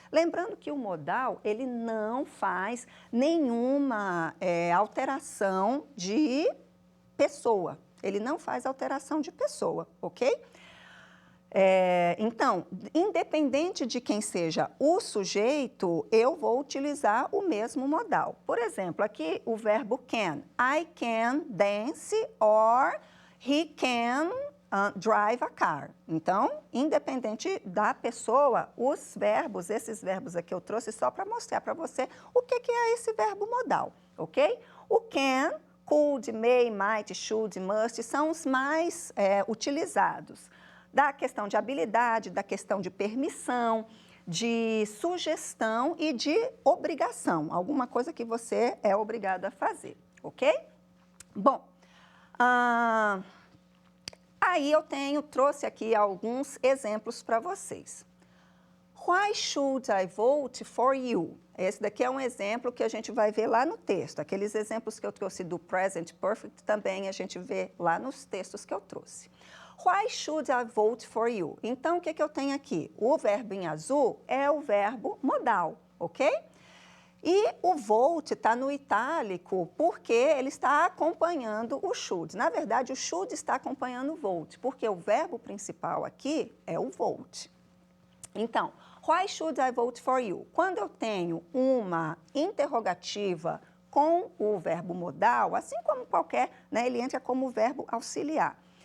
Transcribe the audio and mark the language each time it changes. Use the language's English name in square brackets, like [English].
[Portuguese] Lembrando que o modal, ele não faz nenhuma alteração de pessoa. Ele não faz alteração de pessoa, ok? Então, independente de quem seja o sujeito, eu vou utilizar o mesmo modal. Por exemplo, aqui o verbo can. [English] I can dance or he can drive a car. [Portuguese] Então, independente da pessoa, os verbos, esses verbos aqui eu trouxe só para mostrar para você o que é esse verbo modal, ok? O can, could, may, might, should, must são os mais utilizados. Da questão de habilidade, da questão de permissão, de sugestão e de obrigação. Alguma coisa que você é obrigado a fazer, ok? Bom, aí eu trouxe aqui alguns exemplos para vocês. [English] Why should I vote for you? [Portuguese] Esse daqui é um exemplo que a gente vai ver lá no texto. Aqueles exemplos que eu trouxe do present perfect também a gente vê lá nos textos que eu trouxe. [English] Why should I vote for you? [Portuguese] Então, o que eu tenho aqui? O verbo em azul é o verbo modal, ok? E o vote está no itálico porque ele está acompanhando o should. Na verdade, o should está acompanhando o vote, porque o verbo principal aqui é o vote. Então, [English] why should I vote for you? [Portuguese] Quando eu tenho uma interrogativa com o verbo modal, assim como qualquer, né, ele entra como verbo auxiliar.